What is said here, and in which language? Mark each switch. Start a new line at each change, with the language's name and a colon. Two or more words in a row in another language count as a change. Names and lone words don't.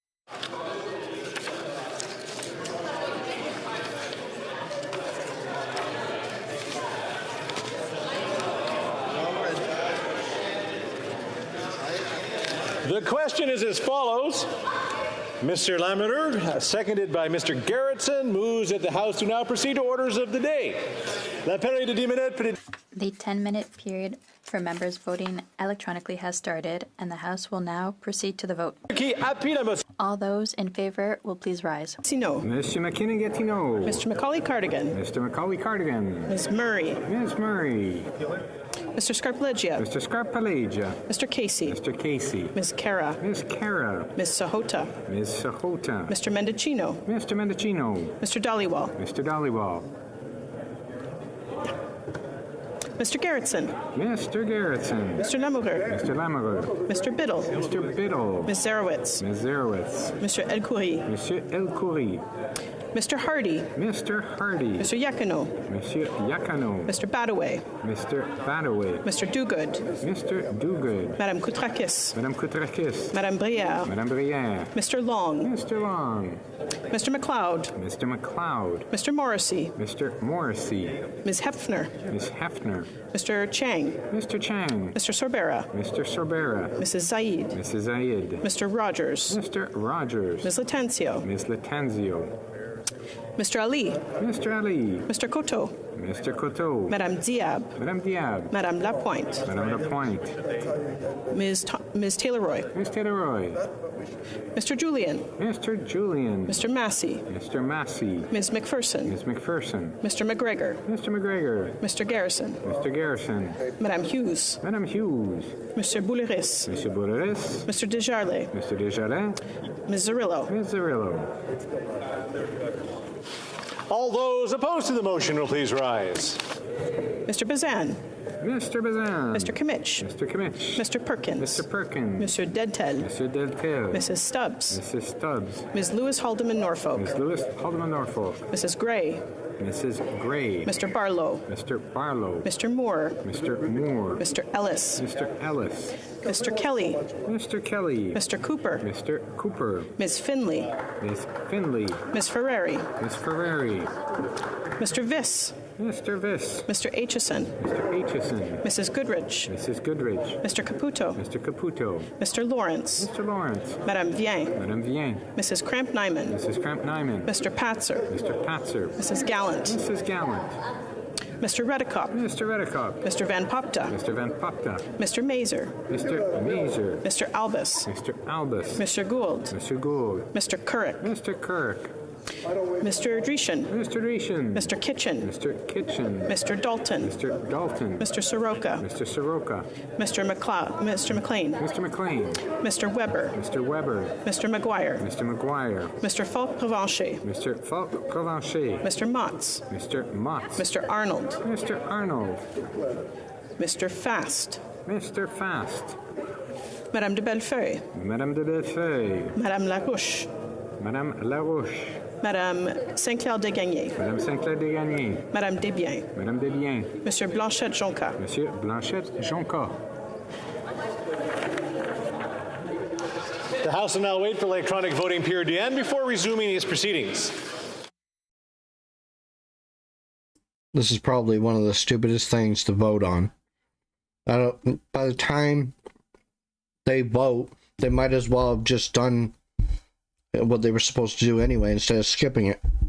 English: The question is as follows. Mr. Lamoureux, seconded by Mr. Garrettson, moves that the House do now proceed to orders of the day.
French: La période de 10 minutes.
English: The 10-minute period for members voting electronically has started, and the House will now proceed to the vote. All those in favor will please rise. Gatineau. Mr. McKinnon-Gatineau. Mr. Macaulay Cardigan. Mr. Macaulay Cardigan. Ms. Murray. Ms. Murray. Mr. Scarpaleggia. Mr. Scarpaleggia. Mr. Casey. Mr. Casey. Ms. Cara. Ms. Cara. Ms. Sahota. Ms. Sahota. Mr. Mendocino. Mr. Mendocino. Mr. Dollywall. Mr. Dollywall. Mr. Garrettson. Mr. Garrettson. Mr. Lamoureux. Mr. Lamoureux. Mr. Biddle. Mr. Biddle. Ms. Zarowitz. Ms. Zarowitz. Mr. El Khoury. Monsieur El Khoury. Mr. Hardy. Mr. Hardy. Mr. Yakino. Monsieur Yakano. Mr. Badaway. Mr. Badaway. Mr. Dogood. Mr. Dogood. Madame Koutrakis. Madame Koutrakis. Madame Brière. Madame Brière. Mr. Long. Mr. Long. Mr. McLeod. Mr. McLeod. Mr. Morrissey. Mr. Morrissey. Ms. Hefner. Ms. Hefner. Mr. Chang. Mr. Chang. Mr. Sorbera. Mr. Sorbera. Mrs. Zaid. Mrs. Zaid. Mr. Rogers. Mr. Rogers. Ms. Latanzio. Ms. Latanzio. Mr. Ali. Mr. Ali. Mr. Coteau. Mr. Coteau. Madame Diab. Madame Diab. Madame Lapointe. Madame Lapointe. Ms. Taylor-Roy. Ms. Taylor-Roy. Mr. Julian. Mr. Julian. Mr. Massey. Mr. Massey. Ms. McPherson. Ms. McPherson. Mr. McGregor. Mr. McGregor. Mr. Garrison. Mr. Garrison. Madame Hughes. Madame Hughes. Mr. Bouliris. Mr. Bouliris. Mr. Desjardins. Mr. Desjardins. Ms. Zarillo. Ms. Zarillo. All those opposed to the motion will please rise. Mr. Bazan. Mr. Bazan. Mr. Kimmich. Mr. Kimmich. Mr. Perkins. Mr. Perkins. Monsieur Dedtel. Mr. Deltel. Mrs. Stubbs. Mrs. Stubbs. Ms. Lewis Haldeman Norfolk. Ms. Lewis Haldeman Norfolk. Mrs. Gray. Mrs. Gray. Mr. Barlow. Mr. Barlow. Mr. Moore. Mr. Moore. Mr. Ellis. Mr. Ellis. Mr. Kelly. Mr. Kelly. Mr. Cooper. Mr. Cooper. Ms. Finley. Ms. Finley. Ms. Ferrari. Ms. Ferrari. Mr. Viss. Mr. Viss. Mr. Aitchison. Mr. Aitchison. Mrs. Goodrich. Mrs. Goodrich. Mr. Caputo. Mr. Caputo. Mr. Lawrence. Mr. Lawrence. Madame Vien. Madame Vien. Mrs. Cramp-Nyman. Mrs. Cramp-Nyman. Mr. Patzer. Mr. Patzer. Mrs. Gallant. Mrs. Gallant. Mr. Redekop. Mr. Redekop. Mr. Van Popta. Mr. Van Popta. Mr. Mazer. Mr. Mazer. Mr. Albus. Mr. Albus. Mr. Gould. Mr. Gould. Mr. Currick. Mr. Kirk. Mr. Dreeshen. Mr. Dreeshen. Mr. Kitchen. Mr. Kitchen. Mr. Dalton. Mr. Dalton. Mr. Soroka. Mr. Soroka. Mr. McLean. Mr. McLean. Mr. Weber. Mr. Weber. Mr. McGuire. Mr. McGuire. Mr. Falk Provencher. Mr. Falk Provencher. Mr. Motz. Mr. Motz. Mr. Arnold. Mr. Arnold. Mr. Fast. Mr. Fast. Madame de Bellefeuille. Madame de Bellefeuille. Madame Larouche. Madame Larouche. Madame Saint-Clair de Gagné. Madame Saint-Clair de Gagné. Madame Desbiens. Madame Desbiens. Monsieur Blanchette Jonca. Monsieur Blanchette Jonca. The House will now wait for electronic voting period to end before resuming its proceedings. This is probably one of the stupidest things to vote on. By the time they vote, they might as well have just done what they were supposed to do anyway instead of skipping it.